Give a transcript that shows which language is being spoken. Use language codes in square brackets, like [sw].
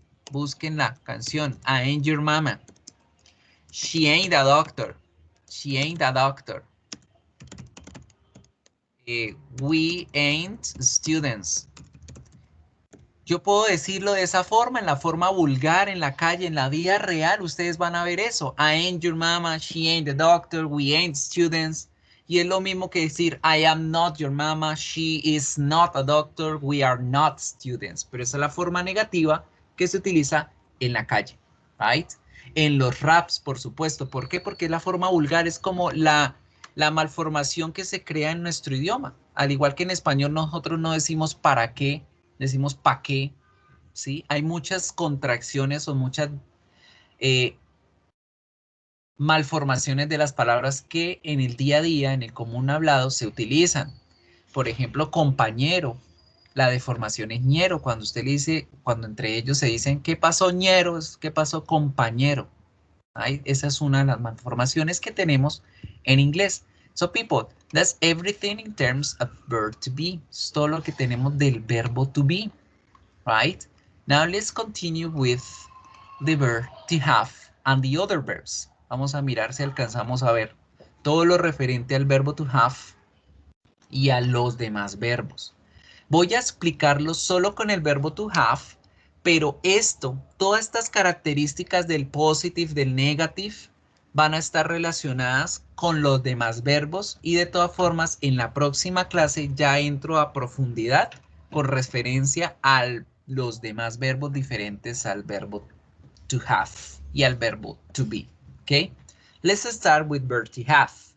[es] Busquen la canción, [en] I ain't your mama. She ain't a doctor. She ain't a doctor. We ain't students. [es] Yo puedo decirlo de esa forma, en la forma vulgar, en la calle, en la vida real. Ustedes van a ver eso. [en] I ain't your mama, she ain't the doctor, we ain't students. [es] Y es lo mismo que decir [en] I am not your mama, she is not a doctor, we are not students. [es] Pero esa es la forma negativa que se utiliza en la calle, right? En los raps, por supuesto. ¿Por qué? Porque la forma vulgar es como la malformación que se crea en nuestro idioma. Al igual que en español nosotros no decimos para qué, decimos pa' qué, ¿sí? Hay muchas contracciones o muchas malformaciones de las palabras que en el día a día, en el común hablado, se utilizan. Por ejemplo, compañero. La deformación es ñero. Cuando usted le dice, cuando entre ellos se dicen, ¿qué pasó ñero? ¿Qué pasó compañero? Esa es una de las malformaciones que tenemos en inglés. [en] So people, that's everything in terms of verb to be. [es] Es todo lo que tenemos del verbo to be, right? [en] Now let's continue with the verb to have and the other verbs. [es] Vamos a mirar si alcanzamos a ver todo lo referente al verbo to have y a los demás verbos. Voy a explicarlo solo con el verbo to have, pero todas estas características del positive, del negative, van a estar relacionadas con los demás verbos y de todas formas en la próxima clase ya entro a profundidad con referencia a los demás verbos diferentes al verbo to have y al verbo to be. ¿Ok? [en] Let's start with verb to have.